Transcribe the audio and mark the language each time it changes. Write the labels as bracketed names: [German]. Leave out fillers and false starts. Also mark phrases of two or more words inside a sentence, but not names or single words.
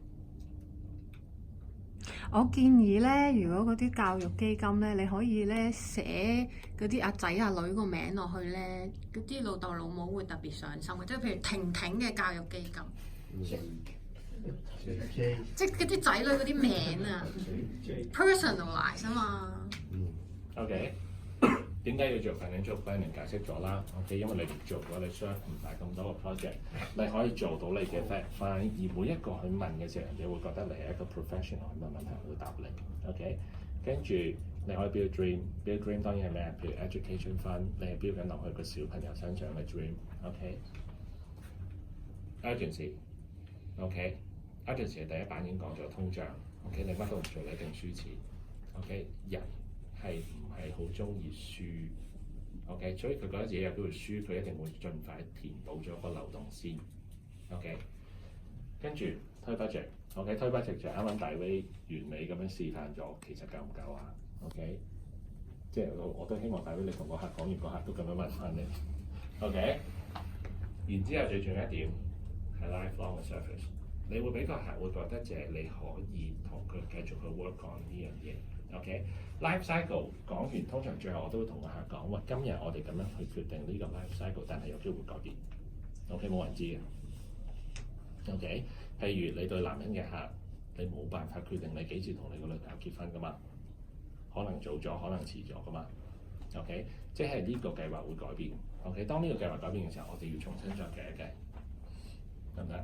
[Cantonese] 我建議咧，如果嗰啲教育基金咧，你可以咧寫嗰啲阿仔阿女個名落去咧，嗰啲老豆老母會特別上心嘅，即係譬如婷婷嘅教育基金，即係嗰啲仔女嗰啲名啊，personalize 啊嘛。 OK， 點解要做 [English] financial planning [Cantonese] 解釋咗啦 ？OK， 因為你唔做嘅話，你 serve 唔大咁多個 project， 你可以做到你嘅 [English] fact find， [Cantonese] 而每一個去問嘅時候，人哋會覺得你係一個 professional 去問問題，會答你。OK， 跟住你可以 [English] build dream， build dream [Cantonese] 當然係咩啊？譬如 [English] education fund， [Cantonese] 你係 build 緊落去個小朋友身上嘅 dream。OK，urgency。OK，urgency 第一版已經講咗通脹。OK， 你乜都唔做，你一定輸錢。OK， 人係唔係好中意輸 ？OK， 所以佢覺得自己有機會輸，佢一定會盡快填補咗個漏洞先。OK，跟住推 budget。OK， 推 budget 就啱啱大 V 完美咁樣示範咗，其實夠唔夠啊 ？OK， 即係我都希望大 V 你同個客講完，個客都咁樣問翻你。OK， 然之後最重要一點係 lifelong 嘅 service， 你會俾個客會覺得就係你可以同佢繼續去 [English] work on [Cantonese] 呢樣嘢。OK， [English] life cycle [Cantonese] 講完，通常最後我都會同個客講：喂，今日我哋咁樣去決定呢個 [English] life cycle， [Cantonese] 但係有機會改變。OK， 冇人知嘅。OK， 譬如你對男人嘅客，你冇辦法決定你幾時同你個女朋友結婚噶嘛？可能早咗，可能遲咗噶嘛。OK， 即係呢個計劃會改變。OK， 當呢個計劃改變嘅時候，我哋要重新再計一計，得唔得？